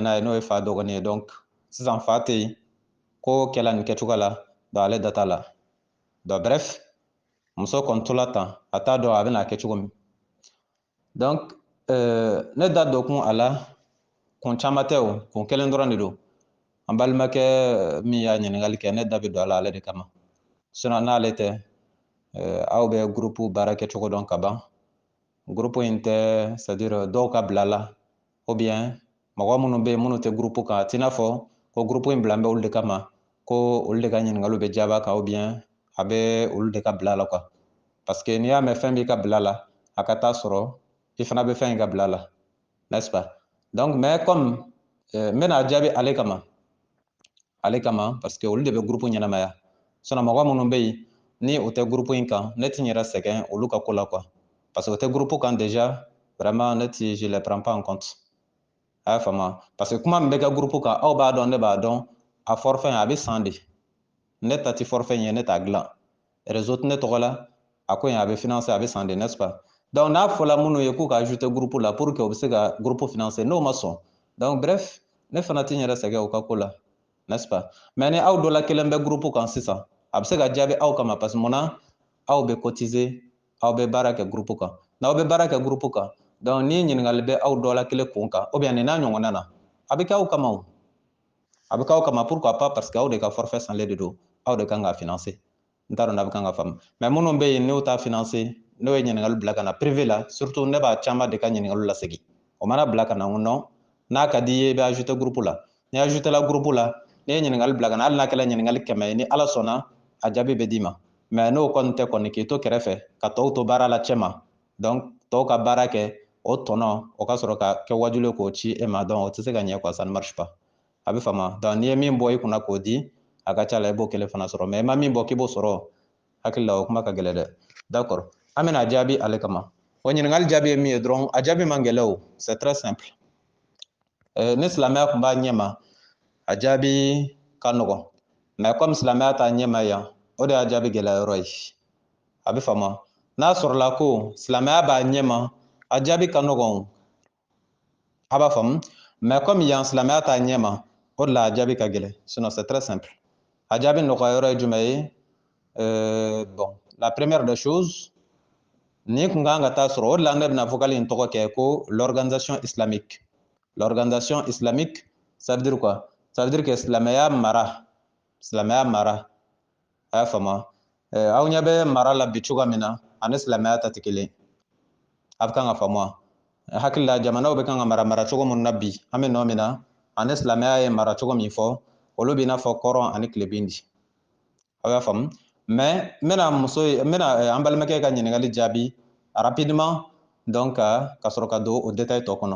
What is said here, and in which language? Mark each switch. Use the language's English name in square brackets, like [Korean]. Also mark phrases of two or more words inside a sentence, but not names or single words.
[Bambara] n'a ye n'o ye fa dɔgɔnin ye donc sisan fa tɛ yen ko kɛla nin kɛcogo la donc ale da t'a la [French] donc bref [Bambara] muso kɔni tola tan a t'a dɔn a bɛna kɛ cogo min donc ne da don kun a la kun caman tɛ o kun kelen dɔrɔn de don an balimakɛ min y'a ɲininkali kɛ ne da bɛ don a la ale de kama sinon n'ale tɛ aw bɛ groupe baara kɛcogo dɔn ka ban groupe in tɛ [French] c'est à dire [Bambara] dɔw ka bila la [French] ou bien [Bambara] mɔgɔ minnu bɛ yen minnu tɛ groupe kan a t'i n'a fɔ ko groupe in bila bɛ olu de kama ko olu de ka ɲininkaliw bɛ jaabi a kan [French] ou bien [Bambara] a bɛ olu de ka bila la quoi [French] parce que [Bambara] n'i y'a mɛn fɛn b'i ka bila la a ka taa sɔrɔ i fana bɛ fɛn in ka bila la [French] n'est-ce pas. Donc mais comme [Bambara] n bɛna jaabi ale kama [French] parce que [Bambara] olu de bɛ groupe ɲɛnamaya sinon mɔgɔ minnu bɛ yen ni o tɛ groupe in kan ne tɛ n yɛrɛ sɛgɛn olu ka ko la quoi [French] parce que [Bambara] o tɛ groupe kan [French] déjà vraiment [Bambara] ne tɛ [French] je les prends pas en compte [Bambara] a y'a faamu [French] parce que [Bambara] kuma min bɛ kɛ groupe kan aw b'a dɔn ne b'a dɔn a forfait a bɛ san de ne ta tɛ forfait ye ne t'a dilan réseau tɛ ne tɔgɔ la a ko in a bɛ financer a bɛ san de [French] n'est-ce pas. [Bambara] Donc n'a fɔla minnu ye k'u ka ajouter groupe la [French] pour que [Bambara] o bɛ se ka groupe financer n'o ma sɔn [French] donc bref [Bambara] ne fana tɛ n yɛrɛ sɛgɛn o ka ko la [French] n'est-ce pas. [Bambara] mais ni aw dɔ la kelen bɛ groupe kan sisan a bɛ se ka jaabi aw kama [French] parce que [Bambara] munna aw bɛ cotiser aw bɛ baara kɛ groupe kan n'aw bɛ baara kɛ groupe kan donc ni ɲininkali bɛ aw dɔ la kelen kun kan [French] ou bien [Bambara] nin n'a ɲɔgɔnna na a bɛ kɛ aw kama o a bɛ kɛ aw kama [French] pourquoi pas parce que [Bambara] aw de ka forfait sanlen de don aw de kan ka financer n t'a dɔn n'a bɛ kan ka faamu mais minnu bɛ yen n'o t'a financer n'o ye ɲininkali bila ka na privé la surtout ne b'a caman de ka ɲininkali lasegin o mana bila ka na n non n'a ka di i ye i bɛ ajouter groupe la ni ajouter la groupe la ni ye ɲininkali bila ka na hali n'a kɛra ɲininkali 100 ye ni ala sɔnna a jaabi bɛ d'i ma mais n'o kɔni tɛ kɔni k'i to kɛrɛfɛ ka tɔw to baara la cɛ ma donc tɔw ka baara kɛ o tɔnɔ o ka sɔrɔ ka kɛ wajulu k'o ci e ma donc o tɛ se ka ɲɛ [French] quoi ça ne marche pas [Bambara] a bɛ faamu donc n'i ye min bɔ i kunna k'o di a ka ca la i b'o kelen fana sɔrɔ mais i ma min bɔ k'i b'o sɔrɔ hakili la o kuma ka gɛlɛn dɛ d'accord an bɛna jaabi ale kama o ɲininkali jaabi ye min ye dɔrɔn a jaabi man gɛlɛn o [French] c'est très simple [Bambara] ni silamɛya tun b'a ɲɛma a jaabi ka nɔgɔn [French] mais comme [Bambara] silamɛya t'a ɲɛma yan o de y'a jaabi gɛlɛyɔrɔ ye a bɛ faamu n'a sɔrɔla ko silamɛya b'a ɲɛma a jaabi ka nɔgɔn a b'a faamu [French] mais comme [Bambara] yan silamɛya t'a ɲɛma o de la a jaabi ka gɛlɛn [French] sinon c'est très simple [Bambara] a jaabi nɔgɔyɔrɔ ye jumɛn ye bon [French] la première des choses [Bambara] ni kun kan ka taa sɔrɔ o de la ne bɛna vocal in tɔgɔ kɛ ko [French] l'organisation islamique l'organisation islamique ça veut dire quoi ça veut dire que [Bambara] silamɛya mara a y'a faamu aw ɲɛ bɛ mara la bi cogoya min na ani silamɛya ta tɛ kelen a bɛ kan ka faamu hakili la jamanaw bɛ kan ka mara cogo min na bi an bɛ nɔ min na ani silamɛya ye mara cogo min fɔ olu bɛ i n'a fɔ kɔrɔn ani tilebin di aw y'a faamu mais n bɛna an balimakɛ ka ɲininkali jaabi [French] rapidement donc [Bambara] ka sɔrɔ ka don o détail tɔ kɔnɔ